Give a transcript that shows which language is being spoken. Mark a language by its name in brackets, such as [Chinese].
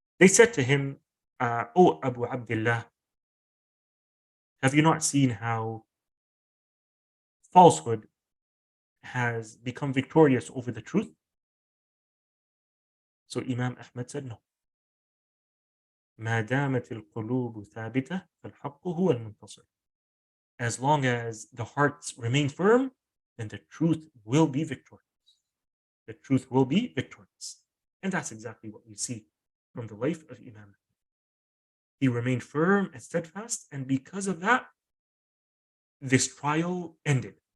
[English] They said to him, "Oh, Abu Abdullah, have you not seen how falsehood has become victorious over the truth?" So Imam Ahmad said, no. [Arabic] ما دامت القلوب ثابتة فالحق هو المنتصر. [English] As long as the hearts remain firm, then the truth will be victorious. The truth will be victorious. And that's exactly what we see from the life of Imam. He remained firm and steadfast, and because of that, this trial ended.